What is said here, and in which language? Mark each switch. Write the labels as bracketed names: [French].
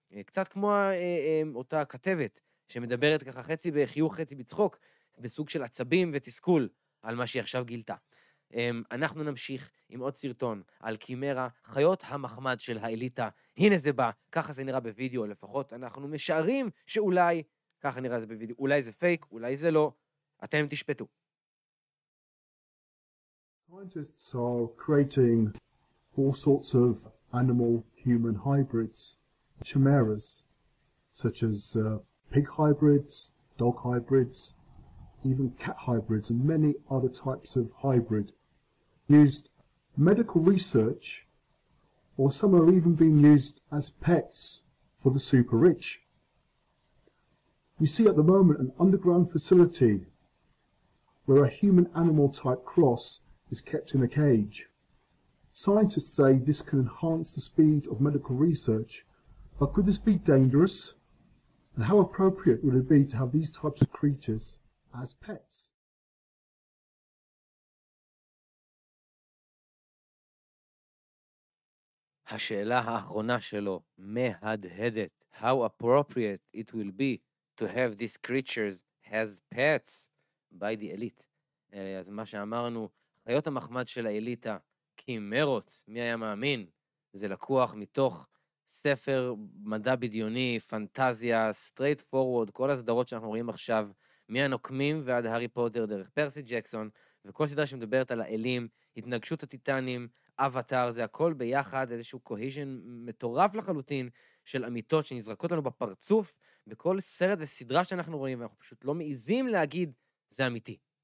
[Hebrew] קצת כמו אותה כתבת שמדברת ככה חצי בחיוך חצי בצחוק, בסוג של עצבים ותסכול על מה שהיא עכשיו גילתה. אנחנו נמשיך עם עוד סרטון על כימרה, חיות המחמד של האליטה. הנה זה בא, ככה זה נראה בווידאו, לפחות אנחנו משערים שאולי ככה נראה זה בווידאו, אולי זה פייק, אולי זה לא, אתם תשפטו. [English] Scientists are creating all sorts of animal-human hybrids, chimeras, such as pig hybrids, dog hybrids, even cat hybrids, and many other types of hybrid used medical research, or some are even being used as pets for the super rich. We see at the moment an underground facility where a human-animal type cross is kept in a cage. Scientists say this can enhance the speed of medical research, but could this be dangerous? And how appropriate would it be to have these types of creatures as pets? [Hebrew] השאלה האחרונה שלו מהדהדת. [English] How appropriate it will be to have these creatures as pets by the elite. [Hebrew] אז מה שאמרנו, חיות המחמד של האליטה, כימרות, מי היה מאמין? זה לקוח מתוך ספר מדע בדיוני, פנטזיה, [English] straight forward, [Hebrew] כל הסדרות שאנחנו רואים עכשיו, מהנוקמים ועד הארי פוטר, דרך פרסי ג'קסון, וכל סדרה שמדברת על האלים, התנגשות הטיטנים, אבטר, זה הכל ביחד, איזשהו קוהיז'ן מטורף לחלוטין של אמיתות שנזרקות לנו בפרצוף, בכל סרט וסדרה שאנחנו רואים, ואנחנו פשוט לא מעיזים להגיד, זה אמיתי.